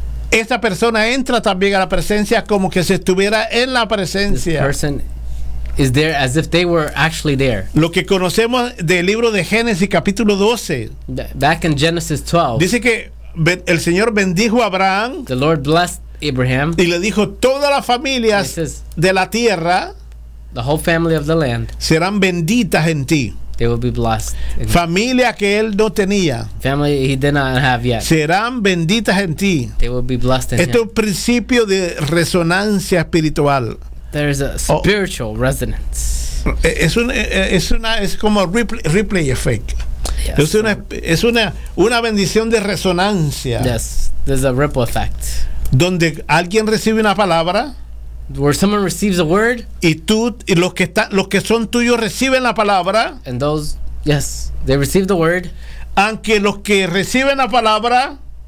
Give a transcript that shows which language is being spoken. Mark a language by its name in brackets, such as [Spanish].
[Spanish] esta persona entra también a la presencia como que se estuviera en la presencia. [English] This person is there as if they were actually there. [Spanish] Lo que conocemos del libro de Génesis capítulo 12. [English] Back in Genesis 12. [Spanish] Dice que el Señor bendijo a Abraham. [English] The Lord blessed Abraham. [Spanish] Y le dijo, todas las familias de la tierra, [English] the whole family of the land, [Spanish] serán benditas en ti. [English] They will be blessed. [Spanish] Familia que él no tenía. [English] Family he did not have yet. [Spanish] Serán benditas en ti. [English] They will be blessed in him. [Spanish] Esto es un principio de resonancia espiritual. [English] There's a spiritual resonance. [Spanish] Es como [English] replay effect. Yes. [Spanish] Es una bendición de resonancia. [English] Yes, there's a ripple effect. [Spanish] Donde alguien recibe una palabra. [English] Where someone receives a word. [Spanish] Y tú, y los que son tuyos reciben la palabra. [English] And those, yes, they receive the word. [Spanish] Aunque los que reciben la palabra.